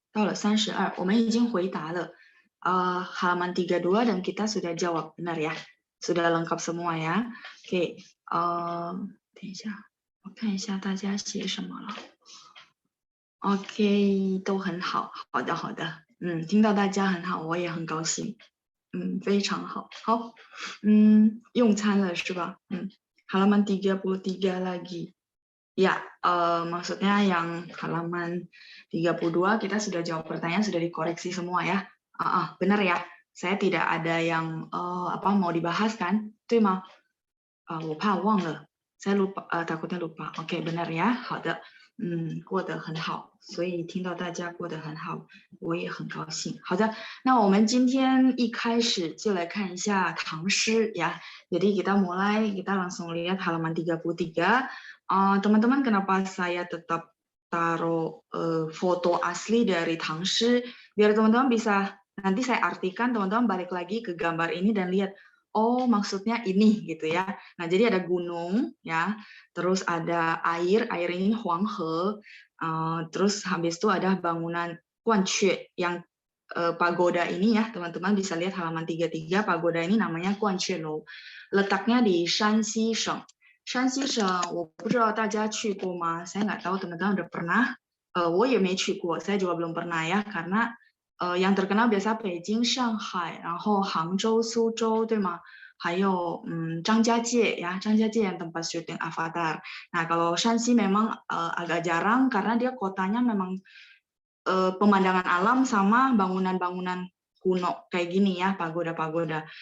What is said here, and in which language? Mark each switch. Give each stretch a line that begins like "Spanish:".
Chinese: 到了32，我们已经回答了
Indonesian: halaman 32 dan kita sudah jawab, benar ya? Sudah lengkap semua ya.
Chinese: Oke, 等一下，我看一下大家写什么了。 OK， 都很好，好的好的，听到大家很好，我也很高兴，非常好，好，用餐了是吧？
Indonesian: halaman 33 lagi. Ya, maksudnya yang halaman 32 kita sudah jawab pertanyaan, sudah dikoreksi semua ya. Benar ya, saya tidak ada yang mau dibahas kan?
Chinese: 对吗？我怕忘了，
Indonesian: saya lupa, takutnya lupa. Oke, benar ya,
Chinese: 好的。过得很好，所以听到大家过得很好，我也很高兴。好的，那我们今天一开始就来看一下唐诗ya.
Indonesian: Jadi kita mulai, kita langsung lihat halaman 33. Teman-teman, kenapa saya tetap taruh foto asli dari Tangshi? Biar teman-teman bisa, nanti saya artikan, teman-teman balik lagi ke gambar ini dan lihat, oh maksudnya ini gitu ya. Nah jadi ada gunung ya, terus ada air ini Huanghe, terus habis itu ada bangunan Guanque yang pagoda ini ya, teman-teman bisa lihat halaman 33, pagoda ini namanya Guanque Lou. Letaknya di Shanxi Sheng. Shanxi Sheng,
Chinese: 我不知道大家去过吗？
Indonesian: saya nggak tahu teman-teman udah pernah.
Chinese: 我也没去过,
Indonesian: saya juga belum pernah ya, karena yang terkenal biasa Beijing, Shanghai,
Chinese: 然后杭州、苏州，对吗？还有张家界ya, 张家界
Indonesian: yang tempat syuting Avatar. Nah kalau Shanxi memang agak jarang karena dia kotanya memang pemandangan alam sama bangunan-bangunan kuno kayak gini ya, pagoda-pagoda.